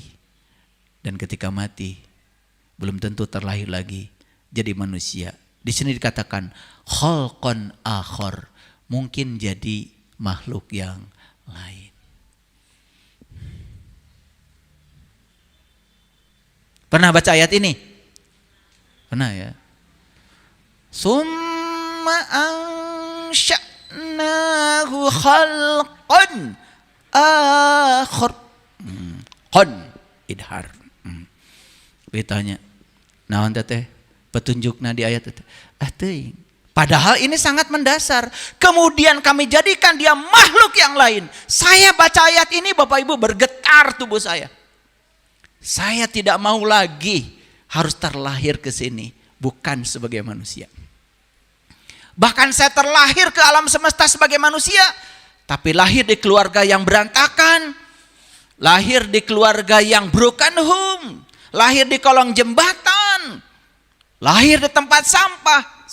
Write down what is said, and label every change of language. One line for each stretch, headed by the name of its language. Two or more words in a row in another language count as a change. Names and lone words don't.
Indonesian: Dan ketika mati, belum tentu terlahir lagi jadi manusia. Di sini dikatakan
Arabic: خلقا آخر,
Indonesian: mungkin jadi makhluk yang lain. Pernah baca ayat ini? Pernah ya?
Arabic: ثم أنشأناه خلقا آخر. Qan idhar.
Indonesian: Ditanya,
Sundanese: naon teh petunjukna
Indonesian: di ayat itu? Teuing. Padahal ini sangat mendasar. Kemudian kami jadikan dia makhluk yang lain. Saya baca ayat ini Bapak Ibu bergetar tubuh saya. Saya tidak mau lagi harus terlahir ke sini bukan sebagai manusia. Bahkan saya terlahir ke alam semesta sebagai manusia, tapi lahir di keluarga yang berantakan, lahir di keluarga yang
English: broken home,
Indonesian: lahir di kolong jembatan, lahir di tempat sampah.